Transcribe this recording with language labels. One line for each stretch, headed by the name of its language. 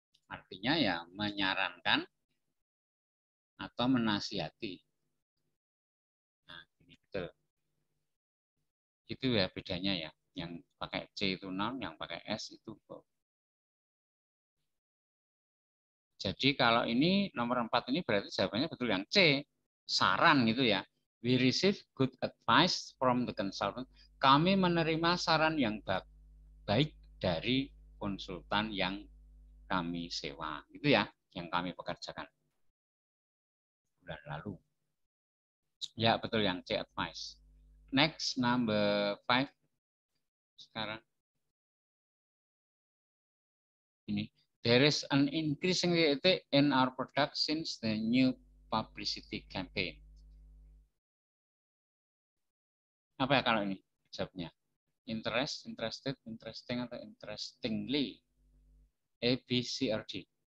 Indonesian: Artinya ya menyarankan atau menasihati. Nah, ini betul. Itu ya bedanya ya. Yang pakai C itu noun, yang pakai S itu verb. Jadi kalau ini nomor 4 ini berarti jawabannya betul yang C, saran gitu ya.
English: We receive good advice from the consultant.
Indonesian: Kami menerima saran yang baik dari konsultan yang kami sewa. Itu ya, yang kami pekerjakan bulan lalu. Ya, betul yang C, advice.
English: Next, number 5.
Indonesian: Sekarang. Ini.
English: There is an increasing rate in our product since the new publicity campaign.
Indonesian: Apa ya kalau ini jawabnya?
English: Interest, interested, interesting, atau interestingly? A, B, C, or D?